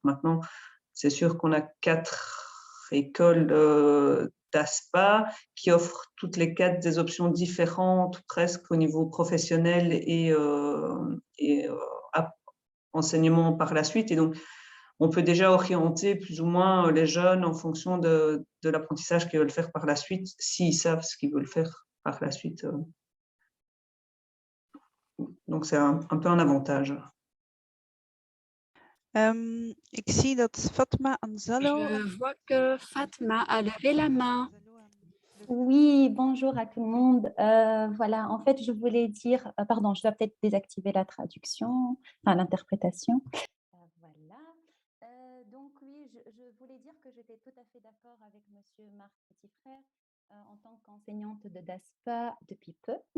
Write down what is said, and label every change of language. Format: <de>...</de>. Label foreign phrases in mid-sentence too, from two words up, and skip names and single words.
<fr>Maintenant, c'est sûr qu'on a 4 écoles d'ASPA qui offrent toutes les 4 des options différentes presque au niveau professionnel et enseignement par la suite. Et donc, on peut déjà orienter plus ou moins les jeunes en fonction de l'apprentissage qu'ils veulent faire par la suite, s'ils savent ce qu'ils veulent faire par la suite. Donc, c'est un peu un avantage.</fr> <nl>Ik zie dat Fatma Anzalo.</nl> <fr>Je vois que Fatma a levé la main. Oui, bonjour à tout le monde. Voilà, en fait, je voulais dire, pardon, je dois peut-être désactiver la traduction, enfin l'interprétation. Voilà. Donc oui, je voulais dire que j'étais tout à fait d'accord avec Monsieur Marc Petitfrère en tant qu'enseignante de DASPA depuis peu.</fr>